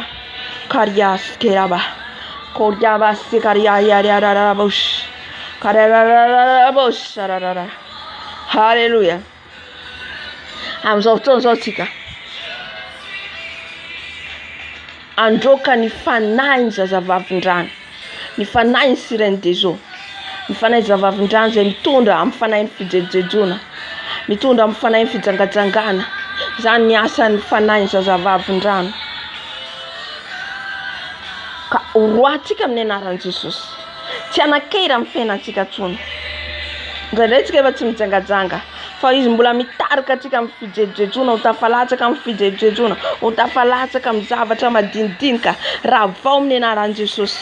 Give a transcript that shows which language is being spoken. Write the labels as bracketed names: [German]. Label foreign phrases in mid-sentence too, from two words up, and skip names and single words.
[Malagasy] Karias keraba, koriaba sekaria yariararabosh, karararabosh, rarara. Halleluja. Amin'izao fotoana izao tsika androka ny fanahy ny zazavavin-drano, ny fanahy ny [French] sirène des eaux, [Malagasy] ny fanahy zazavavin-drano zay mitondra amin'ny fanahy ny fijejejona, mitondra amin'ny fanahy ny fijangajangana, zany ny asan'ny fanahy ny zazavavin-drano. Ka oroatsika amin'ny anaran'i Jesosy, tsy anakera amin'ny fiainantsika tsony, ndraindray tsika efa tsy mijangajanga, fa izy mbola mitarika atsika amin'ny fijejejona, ho tafalatsaka amin'ny fijejejona, ho tafalatsaka amin'ny zavatra madinidinika, raha vao amin'ny anaran'i Jesosy.